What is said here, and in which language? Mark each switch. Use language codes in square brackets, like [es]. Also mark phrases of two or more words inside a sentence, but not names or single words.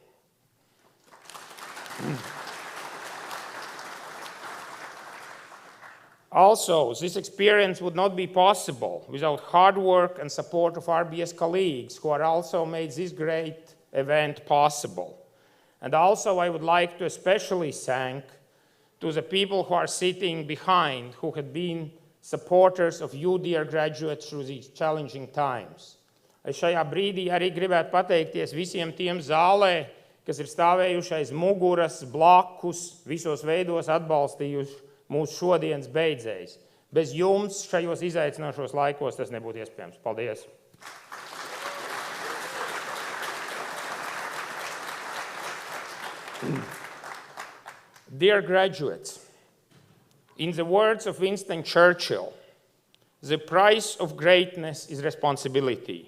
[en] Also, this experience would not be possible without hard work and support of RBS colleagues who are also made this great event possible. And also, I would like to especially thank to the people who are sitting behind, who have been supporters of you, dear graduates, through these challenging times. [lv] Es šajā brīdī arī gribētu pateikties visiem tiem zālē, kas ir stāvējuši aiz muguras, blakus, visos veidos atbalstījuši mūsu šodienas beidzējs. Bez jums šajos izaicinošos laikos tas nebūtu iespējams. Paldies! [en] Dear graduates, in the words of Winston Churchill, the price of greatness is responsibility.